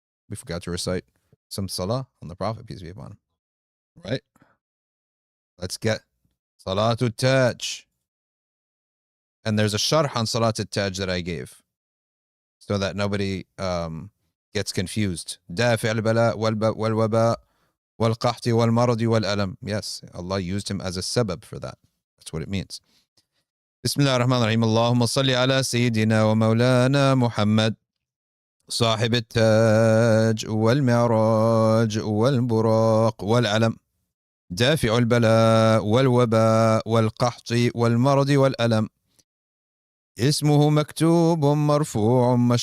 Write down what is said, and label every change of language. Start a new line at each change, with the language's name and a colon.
English: We forgot to recite some Salah on the Prophet, peace be upon him. Right? Let's get Salatul Taj. And there's a sharh on Salatul Taj that I gave, so that nobody gets confused.
Arabic: دافع البلاء والوباء والقحط والمرض والألم.
English: Yes, Allah used him as a sabab for that. That's what it means.
Arabic: بسم الله الرحمن الرحيم. اللهم صل على سيدنا ومولانا محمد صاحب التاج والمعراج والبراق والعلم، دافع البلاء والوباء والقحط والمرض والألم، اسمه مكتوب مرفوع